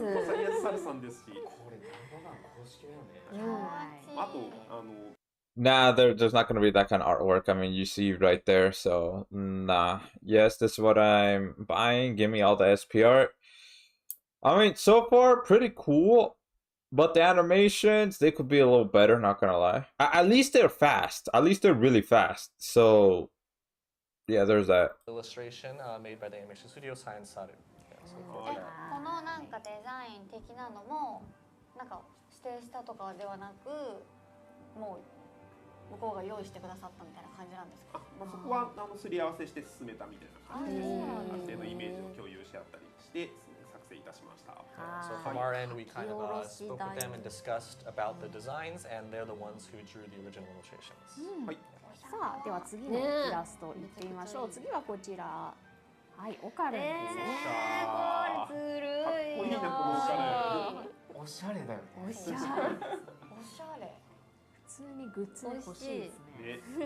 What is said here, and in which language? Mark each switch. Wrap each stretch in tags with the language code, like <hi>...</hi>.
<ja>サイヤスサルさんですし、これダンダダン公式だよね。あと</ja> <en>Nah, there's not going to be that kind of artwork. I mean, you see right there. So, nah. Yes, this is what I'm buying. Give me all the SP art. I mean, so far, pretty cool. But the animations, they could be a little better, not going to lie. At least they're fast. At least they're really fast. So, yeah, there's that. Illustration made by the animation studio Science Saru. Yeah, so</en> <ja>このなんかデザイン的なのもなんか指定したとかではなくもう向こうが用意してくださったみたいな感じなんですか。そこはすり合わせして進めたみたいな感じです。撮影のイメージを共有し合ったりして作成いたしました。</ja> <en>So from our end, we kind of spoke with them and discussed about the designs, and they're the ones who drew the original illustrations.</en> <ja>はい。さあでは次のイラストいってみましょう。次はこちら。はい、オカルンですね。これずるい。かっこいいなこのオカルン。おしゃれだよね。おしゃれ。おしゃれ。普通にグッズ欲しいですね。</ja>